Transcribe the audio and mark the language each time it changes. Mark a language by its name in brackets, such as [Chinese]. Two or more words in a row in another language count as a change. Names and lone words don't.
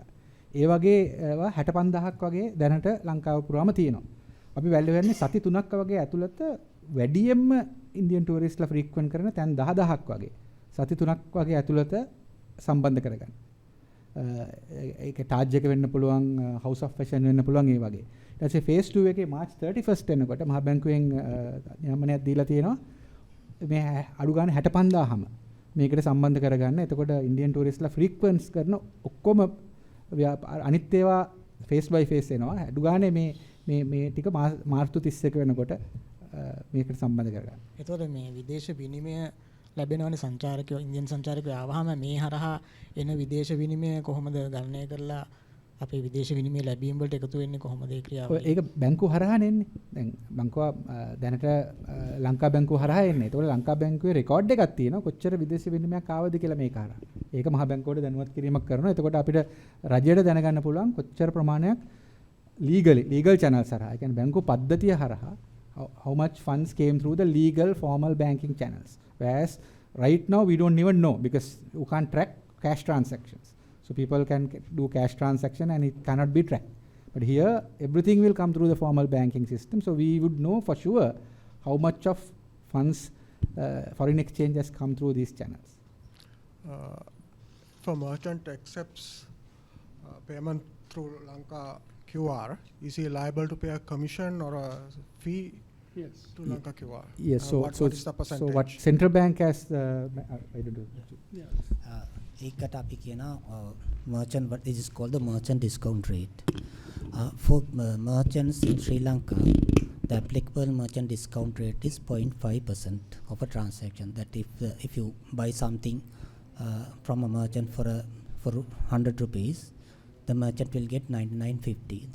[Sinhala] ඒ වගේ 65000ක් වගේ දැනට ලංකාව පුරාම තියෙනවා. අපි වැල්ලෙන්නේ සති 3ක් වගේ ඇතුළත වැඩියෙන්ම ඉන්දියන් ටූරිස්ට්ලා frequent කරන තැන් 10000ක් වගේ. සති 3ක් වගේ ඇතුළත සම්බන්ධ කරගන්න. ඒක ටාජ් එක වෙන්න පුළුවන්, house of fashion වෙන්න පුළුවන් ඒ වගේ. ඊට පස්සේ phase 2 එකේ March 31st වෙනකොට මහ බැංකුවෙන් නියමනයක් දීලා තියෙනවා මේ අඩු ගන්න 65000ම මේකට සම්බන්ධ කරගන්න. එතකොට ඉන්දියන් ටූරිස්ට්ලා frequent කරන ඔක්කොම අනිත් ඒවා [English] phase by phase [Sinhala] එනවා. අඩු ගානේ මේ ටික මාර්තු 31 වෙනකොට මේකට සම්බන්ධ කරගන්න. එතකොට මේ විදේශ විනිමය ලැබෙනවනේ සංචාරකයෝ ඉන්දියන් සංචාරකයෝ ආවහම මේ හරහා එන විදේශ විනිමය කොහොමද ගණනය කරලා අපේ විදේශ විනිමය ලැබීම් වලට එකතු වෙන්නේ කොහොමද ඒ ක්‍රියාව? ඒක බැංකුව හරහා නෙන්නේ. දැන් බැංකුව දැනට ලංකා බැංකුව හරහා එන්නේ. ඒතකොට ලංකා බැංකුවේ රෙකෝඩ් එකක් තියෙනවා කොච්චර විදේශ විනිමයක් ආවද කියලා මේක හරහා. ඒක මහ බැංකුවට දැනුවත් කිරීමක් කරනවා. එතකොට අපිට රජයට දැනගන්න පුළුවන් කොච්චර ප්‍රමාණයක් [English] legal channels [Sinhala] හරහා. ඒ කියන්නේ බැංකුව පද්ධතිය හරහා [English] how much funds came through the legal formal banking channels. Whereas right now we don't even know because you can't track cash transactions. So people can do cash transaction and it cannot be tracked. But here everything will come through the formal banking system. So we would know for sure how much of funds foreign exchange has come through these channels. If a merchant accepts payment through Lanka QR, is he liable to pay a commission or a fee to Lanka QR? Yes, so what is the percentage? So what central bank has I don't know. [Sinhala] ඒකට අපි කියන [English] merchant, what this is called the merchant discount rate. For merchants in Sri Lanka, the applicable merchant discount rate is 0.5% of a transaction. That if you buy something from a merchant for 100 rupees, the merchant will get 99.50.